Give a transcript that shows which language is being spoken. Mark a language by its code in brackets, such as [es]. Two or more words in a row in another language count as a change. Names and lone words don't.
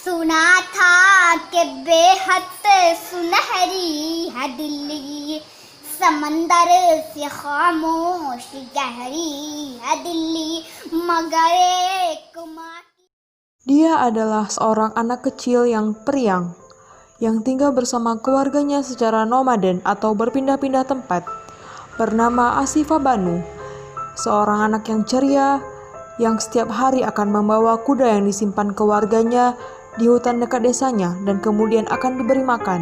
[hi] सुना था कि बेहद सुनहरी है दिल्ली, समंदर से खामोश गहरी है दिल्ली, मगर एक माँ [id] Dia adalah seorang anak kecil yang periang, yang tinggal bersama keluarganya secara nomaden atau berpindah-pindah tempat, bernama Asifa Banu, seorang anak yang ceria, yang setiap hari akan membawa kuda yang disimpan keluarganya di hutan dekat desanya dan kemudian akan diberi makan.